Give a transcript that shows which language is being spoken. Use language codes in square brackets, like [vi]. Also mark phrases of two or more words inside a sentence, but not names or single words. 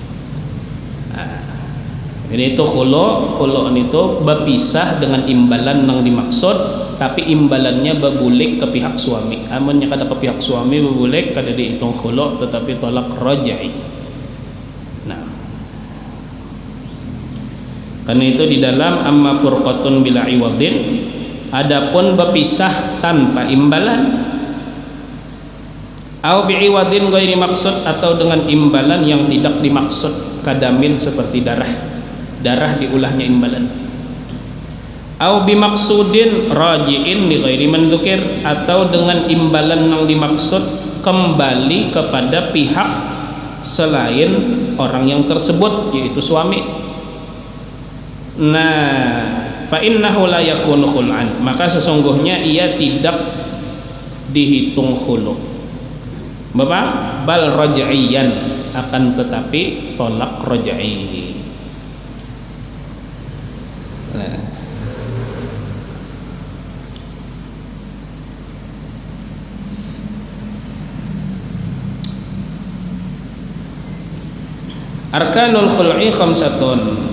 [bjn] Jadi itu khulu itu berpisah dengan imbalan nang dimaksud, tapi imbalannya berbulik ke pihak suami. Amunnya kada ke pihak suami berbulik kada dihitung khulu tetapi tolak raj'i. [id] Nah, karena itu di dalam [ar] أما فرقة بلا عوض, [id] adapun berpisah tanpa imbalan, [ar] أو بعوض غير مقصود [id] atau dengan imbalan yang tidak dimaksud, kadamin seperti darah diulahnya imbalan, [ar] أو بمقصود راجع لغير مذكور [id] atau dengan imbalan yang dimaksud kembali kepada pihak selain orang yang tersebut yaitu suami. [bjn] Nah, [ar] فإنه لا يكون خلعا, [id] maka sesungguhnya ia tidak dihitung khulu'. Bapak [ar] بل رجعيا, [id] akan tetapi tolak raj'i. [ar] Nah, أركان الخلع خمسة.